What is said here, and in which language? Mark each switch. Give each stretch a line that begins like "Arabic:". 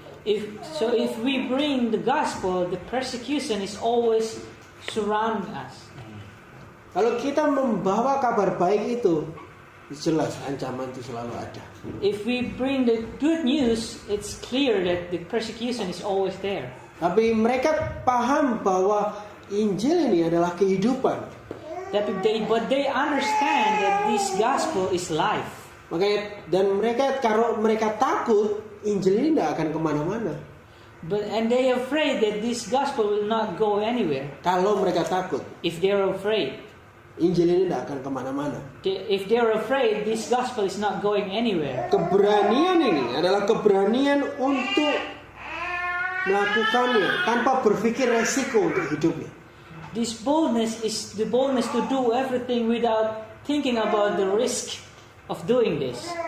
English: If we bring the gospel, the persecution is always surrounding us.
Indonesian: Kalau kita membawa kabar baik itu, jelas ancaman itu selalu ada.
English: If we bring the good news, it's clear that the persecution is always there.
Indonesian: Tapi mereka paham bahwa Injil ini adalah kehidupan.
English: But they understand that this gospel is life.
Indonesian: Makanya dan mereka kalau mereka takut, Injil ini tidak akan kemana-mana.
English: And they are afraid that this gospel will not go anywhere.
Indonesian: Kalau mereka takut,
English: If they are afraid,
Indonesian: Injil ini tidak akan kemana-mana.
English: if they are afraid, this gospel is not going anywhere.
Indonesian: Keberanian ini adalah keberanian untuk melakukannya tanpa berpikir resiko untuk hidupnya.
English: This boldness is the boldness to do everything without thinking about the risk of doing this.